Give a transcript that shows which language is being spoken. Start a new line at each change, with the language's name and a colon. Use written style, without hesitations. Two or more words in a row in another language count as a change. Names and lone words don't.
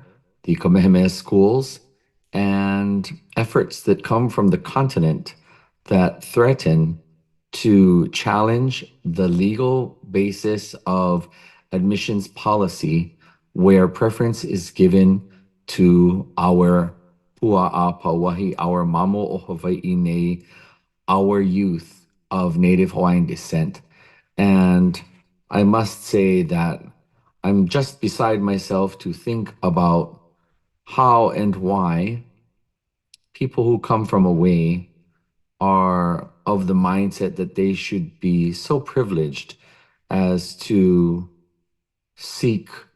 English: the Kamehameha schools, and efforts that come from the continent that threaten to challenge the legal basis of admissions policy, where preference is given to our
Hawaiian: pua'a pauahi,
English: our
Hawaiian: mamo o Hawaii nei,
English: our youth of Native Hawaiian descent. And I must say that I'm just beside myself to think about how and why people who come from away are of the mindset that they should be so privileged as to seek